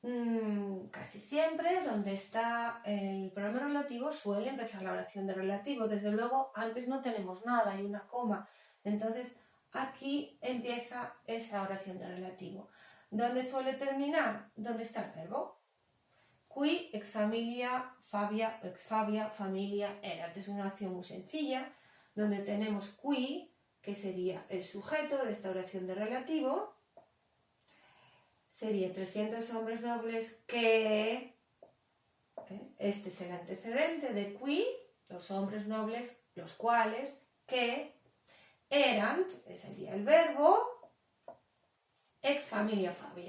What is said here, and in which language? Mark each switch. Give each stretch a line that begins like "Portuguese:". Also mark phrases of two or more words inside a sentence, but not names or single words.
Spanish: casi siempre donde está el pronombre relativo suele empezar la oración de relativo. Desde luego antes no tenemos nada, hay una coma. Entonces aquí empieza esa oración de relativo. ¿Dónde suele terminar? ¿Dónde está el verbo?
Latin: Qui, ex familia, Fabia, ex Fabia, familia, erat.
Spanish: Es una oración muy sencilla donde tenemos qui, que sería el sujeto de esta oración de relativo. Sería 300 hombres nobles que, este es el antecedente de qui, los hombres nobles, los cuales, que, erant, sería el verbo,
Latin: ex familia Fabia.